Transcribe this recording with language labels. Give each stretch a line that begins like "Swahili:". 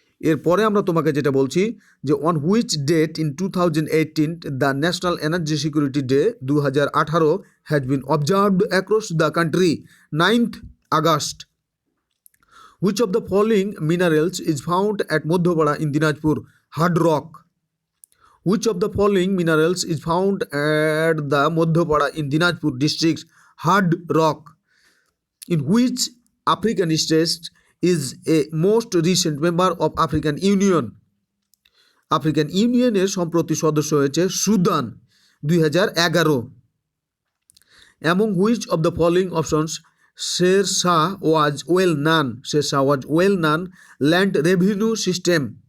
Bangla: এরপরে আমরা তোমাকে যেটা বলছি যে
English: On which date in 2018 the national energy security day 2018 has been observed across the country? 9th August. Which of the following minerals is found at Modhopara in Dinajpur? Hard rock. Which of the following minerals is found at the Modhopara in Dinajpur district? Hard rock. In which African state is a most recent member of African Union?
Bangla: African ইউনিয়নের সম্প্রতি সদস্য হয়েছে Sudan 2011।
English: Among which of the following options Sher Shah was well known land revenue system?